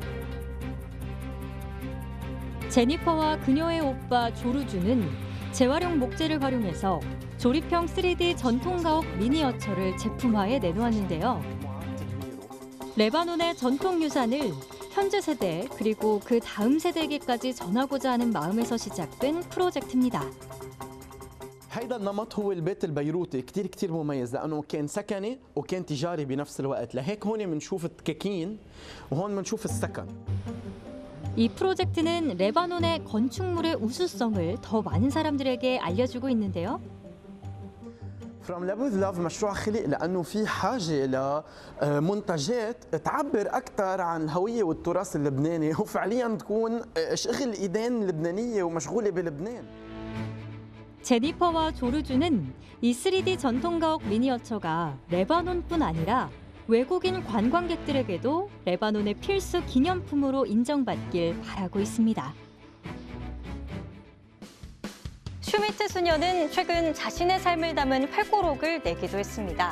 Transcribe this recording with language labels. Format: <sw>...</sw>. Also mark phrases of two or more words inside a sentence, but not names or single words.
<ko>제니퍼와 그녀의 오빠 조르주는 재활용 목재를 활용해서 조립형 3D 전통 가옥 미니어처를 제품화해 내놓았는데요. 레바논의 전통 유산을 현재 세대 그리고 그 다음 세대에게까지 전하고자 하는 마음에서 시작된 프로젝트입니다.</ko> <ar>هيدا النمط هو البيت البيروتي كتير مميز لأنه كان سكني وكان تجاري بنفس الوقت. لهيك هون بنشوف التكاكين وهون بنشوف السكن.</ar> <ko>이 프로젝트는 레바논의 건축물의 우수성을 더 많은 사람들에게 알려주고 있는데요.</ko> <ar>From Labouth Love مشروع خلق لأنه في حاجة لمنتجات تعبر أكثر عن الهوية والتراث اللبناني وفعليا تكون شغل إيدين لبنانية ومشغولة بلبنان.</ar> <ko>제니퍼와 조르주는 이 3D 전통가옥 미니어처가 레바논뿐 아니라 외국인 관광객들에게도 레바논의 필수 기념품으로 인정받길 바라고 있습니다. 슈미트 수녀는 최근 자신의 삶을 담은 회고록을 내기도 했습니다.</ko>